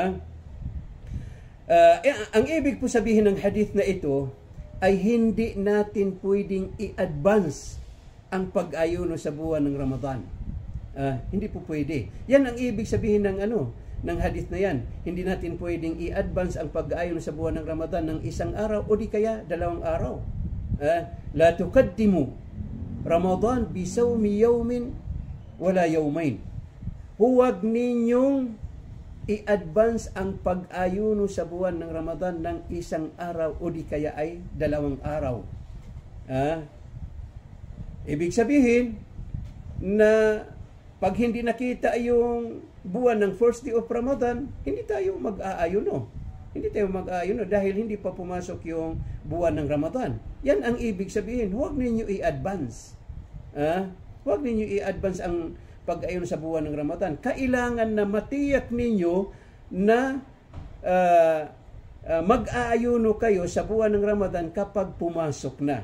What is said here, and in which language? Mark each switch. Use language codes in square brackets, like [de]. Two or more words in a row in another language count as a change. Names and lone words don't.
[tl] Ang ibig po sabihin ng hadith na ito ay hindi natin pwedeng i-advance ang pag-ayuno sa buwan ng Ramadan. Hindi po pwede. Yan ang ibig sabihin ng ng hadith na yan. Hindi natin pwedeng i-advance ang pag-ayuno sa buwan ng Ramadan ng isang araw o di kaya 2 araw. [ar] La tuqaddimu Ramadan bisawmi yawmin wala yawmain. [tl] Huwag ninyong i-advance ang pag-ayuno sa buwan ng Ramadan ng isang araw o di kaya ay 2 araw. Ibig sabihin na pag hindi nakita yung buwan ng [en] first day of Ramadan, [tl] hindi tayo mag-aayuno. Hindi tayo mag-aayuno dahil hindi pa pumasok yung buwan ng Ramadan. Yan ang ibig sabihin. Huwag ninyo i-advance. Huwag ninyo i-advance ang pag-ayuno sa buwan ng Ramadan. Kailangan na matiyak ninyo na mag-aayuno kayo sa buwan ng Ramadan kapag pumasok na.